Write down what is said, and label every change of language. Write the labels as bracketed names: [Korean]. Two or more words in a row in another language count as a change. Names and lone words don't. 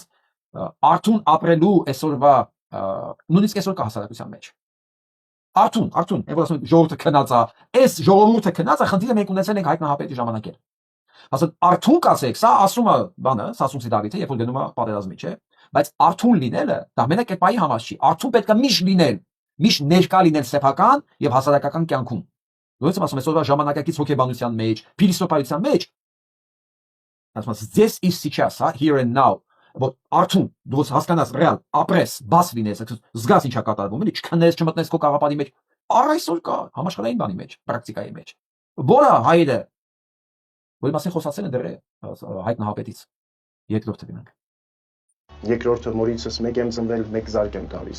[Armenian] արթուն ապրելու այսօրվա նույնիսկ այսօր կա հասարակության մեջ։ Արթուն, եւ ասում են ժողովուրդը քնած է, այս ժողովուրդը քնած է, խնդիրը մենք ունեցել ենք Հայկ Նահապետի ժամանակեր։ Ասած արթուն կացեք, սա ասում է բանը, Սասունցի Դավիթը, երբ որ գնում է պատերազմի, չէ, բայց արթուն լինելը դա մենակերպայի համար չի։ Արթուն պետք է միշտ լինել, միշտ ներկա լինել սեփական եւ հասարակական կյանքում։ Ոնց ասում եմ, այսօրվա ժամանակակից հոգեբանության մեջ, փիլիսոփայության մեջ, ասում եմ, [English] this is сейчас, here and now, [Armenian] որ արթուն, դու հասկանաս ռեալ, ապրես, բաց լինես, զգաս ինչա կատարվում, էլի, չքնես, չմտնես քո կաղապարի մեջ, առ այսօր կա համաշխարհային բանի մեջ, պրակտիկայի մեջ։ Որը հայերը որ մասին խոսացել են դեռ Հայկ Նահապետից երկրորդը գնանք։ Երկրորդը մորիցս մեկ եմ ծնվել, մեկ զարկ եմ տալիս։